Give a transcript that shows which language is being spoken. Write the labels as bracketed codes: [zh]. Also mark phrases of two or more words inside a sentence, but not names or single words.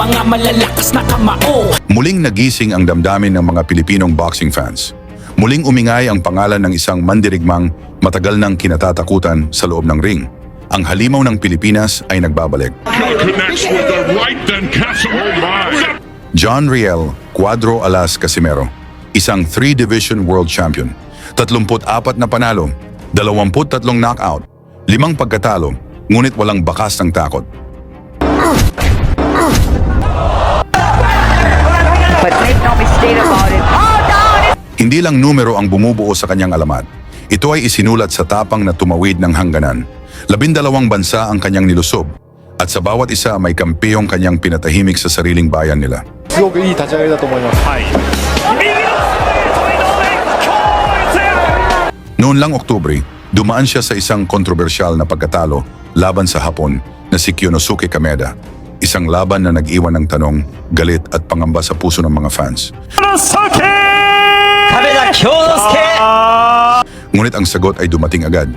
[tl] malalakas na kamao. Muling nagising ang damdamin ng mga Pilipinong [en] boxing fans. [tl] Muling umingay ang pangalan ng isang mandirigmang matagal nang kinatatakutan sa loob ng ring. Ang halimaw ng Pilipinas ay nagbabalik. [en] Connects with the right and Casimiro. [tl] John Riel Cuadro Alas Casimero, isang 3-division [en] world champion. [tl] 34 na panalo, 23 knockout, 5 pagkatalo, ngunit walang bakas ng takot. [en] But make no mistake about it. [tl] Hindi lang numero ang bumubuo sa kanyang alamat. Ito ay isinulat sa tapang na tumawid ng hangganan. 12 bansa ang kanyang nilusob, at sa bawat isa may kampiyong kanyang pinatahimik sa sariling bayan nila. [ja] すごくいい立ち上がりだと思います。 [tl] Noon lang Oktubre, dumaan siya sa isang kontrobersyal na pagkatalo laban sa Hapon na si Kyonosuke Kameda. Isang laban na nag-iwan ng tanong, galit at pangamba sa puso ng mga fans. Ngunit ang sagot ay dumating agad.